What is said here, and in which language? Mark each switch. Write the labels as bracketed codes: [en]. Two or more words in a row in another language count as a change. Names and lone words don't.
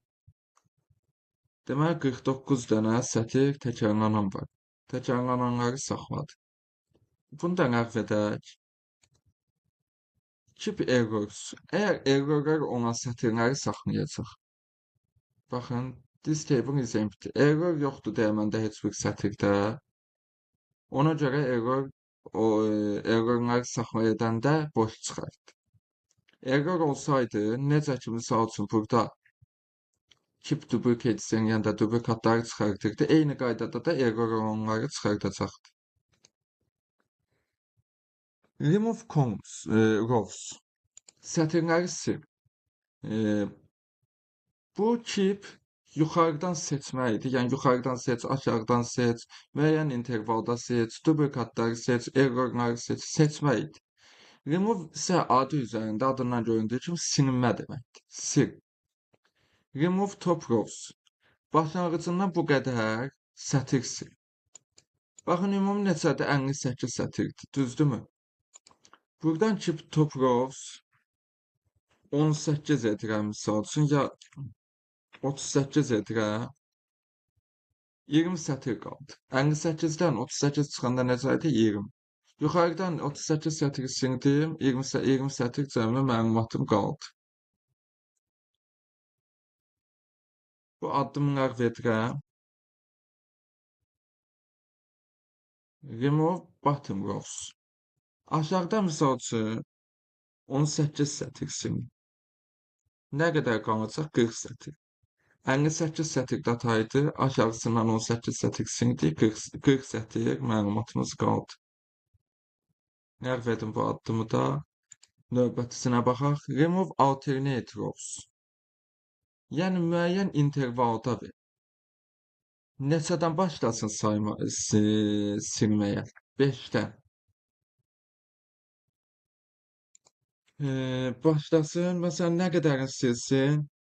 [az] Deməli 49 dənə sətir təkrarlanan var. Təkrarlananları saxladı. Bunu da ləğv edək. [en] Keep errors. [az] Əgər errorlar olan sətirləri saxlayacaq. Baxın, [en] this table is empty. [az] Error yoxdur deyə məndə heç bir sətirdə. Ona görə errorları saxlaya edəndə boş çıxartdı. Error olsaydı, necə ki, misal üçün burada [en] keep duplicates [az] yanında duplikatları çıxartırdı. Eyni qaydada da error olanları çıxardacaqdı. [en] Remove columns, rows. [az] Sətirləri sil. Bu keep yuxarıdan seçməkdir. Yəni yuxarıdan seç, aşağıdan seç, müəyyən intervalda seç, duplikatları seç, errorları seç, seçməkdir. Remove isə adı üzərində adından göründüyü kimi silinmə deməkdir. Sil. [en] Remove top rows. [az] Başlanğıcından bu qədər sətir sil. Baxın, ümumi neçədir? 58 sətirdir. Düzdürmü? Buradan [en] keep top rows [az] 18 edirəm misal üçün, ya 38 edirəm. 20 satır qaldı. 58-dən 38 çıxanda necədir? 20. Yuxarıdan 38 satır sildim, 20 satır cəmi məlumatım qaldı. Bu addımlar verirəm. [en] Remove bottom rows. [az] Aşağıda misal üçün 18 satır sildim. Nə qədər qalacaq? 40 satır. 58 satır dataydı. Aşağısından 18 satır sildi. 40 satır məlumatımız qaldı. Ləğv edin bu addımı da. Növbətisinə baxaq. [en] Remove alternate rows. [az] Yəni müəyyən intervalda ver. Neçədən başlasın silməyə? 5-dən. Başlasın. Məsələn, nə qədərini silsin?